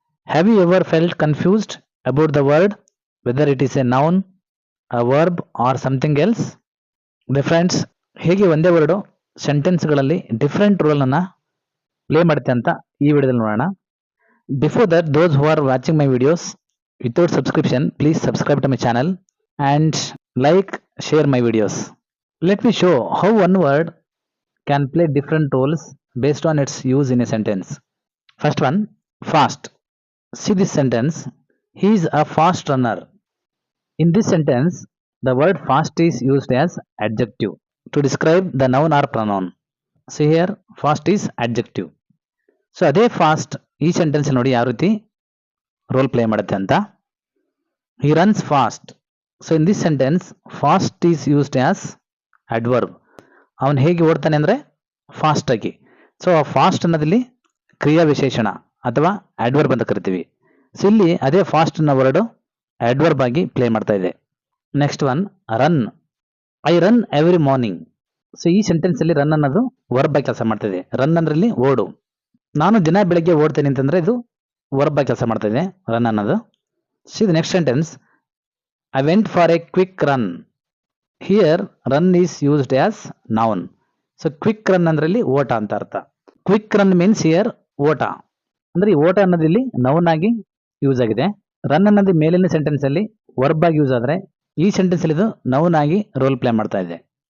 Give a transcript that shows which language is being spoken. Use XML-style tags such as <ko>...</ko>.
<en>Have you ever felt confused about the word, whether it is a noun, a verb, or something else?</en> <kn>Friends, ಹೇಗೆ ಒಂದೇ word ಸೆಂಟೆನ್ಸ್ಗಳಲ್ಲಿ different roll ಅನ್ನ play ಮಾಡುತ್ತೆ ಅಂತ ಈ ವಿಡಿಯೋದಲ್ಲಿ ನೋಡೋಣ.</kn> <en>Before that, those who are watching my videos without subscription, please subscribe to my channel and like, share my videos. Let me show how one word can play different roles based on its use in a sentence. First one, fast. See this sentence. He is a fast runner. In this sentence, the word fast is used as adjective to describe the noun or pronoun. See here, fast is adjective.</en> <kn>So ಅದೇ fast ಈ sentence ನೋಡಿ ಯಾವ ರೀತಿ role play ಮಾಡುತ್ತೆ ಅಂತ.</kn> <en>He runs fast. So in this sentence, fast is used as adverb.</en> <kn>ಅವನು ಹೇಗೆ ಓಡ್ತಾನೆ ಅಂದರೆ ಫಾಸ್ಟ್ ಆಗಿ. ಸೊ ಫಾಸ್ಟ್ ಅನ್ನೋದಲ್ಲಿ ಕ್ರಿಯಾ ವಿಶೇಷಣ ಅಥವಾ ಅಡ್ವರ್ಬ್ ಅಂತ ಕರಿತೀವಿ. ಸೊ ಇಲ್ಲಿ ಅದೇ ಫಾಸ್ಟ್ ಅನ್ನೋ ವರ್ಡ್ ಅಡ್ವರ್ಬ್ ಆಗಿ ಪ್ಲೇ ಮಾಡ್ತಾ ಇದೆ. Next one, run.</kn> <en>I run every morning.</en> <kn>So ಈ ಸೆಂಟೆನ್ಸ್ ಅಲ್ಲಿ ರನ್ ಅನ್ನೋದು ವರ್ಬ್ ಆಗಿ ಕೆಲಸ ಮಾಡ್ತಾ ಇದೆ. ರನ್ ಅಂದ್ರೆ ಇಲ್ಲಿ ಓಡು. ನಾನು ದಿನ ಬೆಳಗ್ಗೆ ಓಡ್ತೇನೆ ಅಂತಂದ್ರೆ ಇದು ವರ್ಬ್ ಆಗಿ ಕೆಲಸ ಮಾಡ್ತಾ ಇದೆ ರನ್ ಅನ್ನೋದು.</kn> <en>See the next sentence, I went for a quick run. Here, run is used as noun.</en> <kn>So, quick run ಅಂದ್ರಲ್ಲಿ ಓಟ ಅಂತ ಅರ್ಥ.</kn> <en>quick run means here</en> <kn>ಓಟ. ಅಂದ್ರೆ ಈ ಓಟ ಅನ್ನೋದಿಲ್ಲಿ ನೌನ್ ಆಗಿ ಯೂಸ್ ಆಗಿದೆ. ರನ್ ಅನ್ನೋದು ಮೇಲಿನ ಸೆಂಟೆನ್ಸ್ ಅಲ್ಲಿ ವರ್ಬ್ ಆಗಿ ಯೂಸ್ ಆದ್ರೆ ಈ ಸೆಂಟೆನ್ಸ್ ಅಲ್ಲಿ ಇದು ನೌನ್ ಆಗಿ ರೋಲ್ ಪ್ಲೇ ಮಾಡ್ತಾ ಇದೆ.</kn>